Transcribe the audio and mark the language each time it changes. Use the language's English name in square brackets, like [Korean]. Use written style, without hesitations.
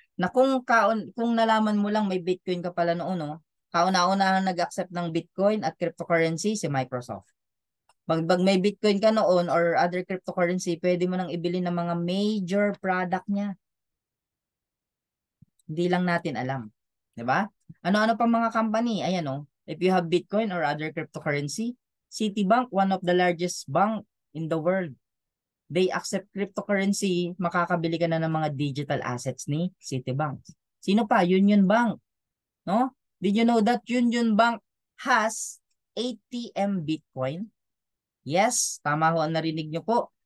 [Filipino] Na kung nalaman mo lang may Bitcoin ka pala noon, no, kauna-unahan nag-accept ng Bitcoin at cryptocurrency si Microsoft. Pag may Bitcoin ka noon or other cryptocurrency, pwede mo nang ibili ng mga major product niya. Hindi lang natin alam. 'Di ba? Ano-ano pang mga company? [English] Ayan if you have Bitcoin or other cryptocurrency, Citibank, one of the largest bank in the world. They accept cryptocurrency, [Filipino] makakabili ka na ng mga digital assets ni Citibank. Sino pa? Union Bank. No? [English] Did you know that Union Bank has ATM Bitcoin? [Filipino] Yes, tama ho ang narinig nyo po.